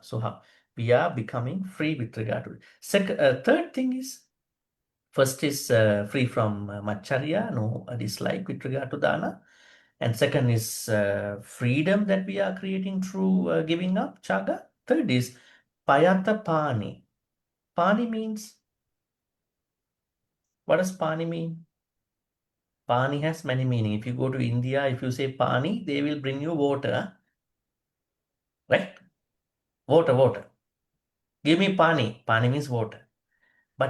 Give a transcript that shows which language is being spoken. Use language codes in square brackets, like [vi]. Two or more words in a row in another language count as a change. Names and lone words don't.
[en] So how we are becoming free with regard to it. Third thing is, first is free from macharya, no dislike with regard to dana. And second is freedom that we are creating through giving up, cāga. Third is [pi] payata pani. [en] Pani means, what does pani mean? Pani has many meanings. If you go to India, if you say pani, they will bring you water. Right? Water. Give me pani. Pani means water. But